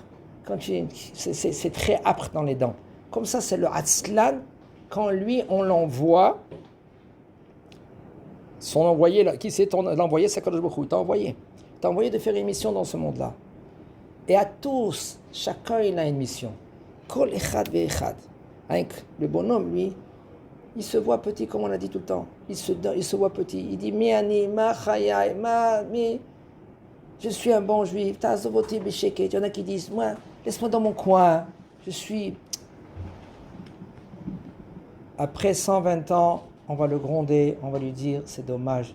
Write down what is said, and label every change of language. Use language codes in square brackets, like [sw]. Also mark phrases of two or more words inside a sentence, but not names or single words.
[fr] C'est très âpre dans les dents. Comme ça, c'est le Hatzlan. Quand lui, on l'envoie, son envoyé, qui c'est l'envoyé? C'est [he] קדוש ברוך הוא. [fr] T'as envoyé de faire une mission dans ce monde-là. Et à tous, chacun il a une mission. [he] כל אחד ואחד. [fr] Avec le bonhomme, lui, il se voit petit, comme on a dit tout le temps. Il se voit petit. Il dit, je suis un bon juif. Il y en a qui disent, moi, laisse-moi dans mon coin. Je suis... Après 120 ans, on va le gronder, on va lui dire, c'est dommage.